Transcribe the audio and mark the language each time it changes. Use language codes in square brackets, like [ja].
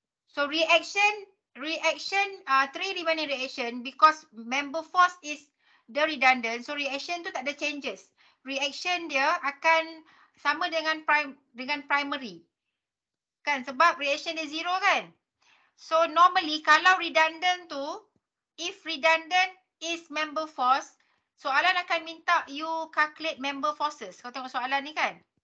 [en] So reaction, three remaining reaction because member force is the redundant. [ms] So reaction tu tak ada changes. Reaction dia akan sama dengan primary. Kan sebab reaction dia 0 kan. So normally kalau redundant tu, [en] if redundant is member force, [ms] soalan akan minta [en] you calculate member forces. [ms] Kau tengok soalan ni kan.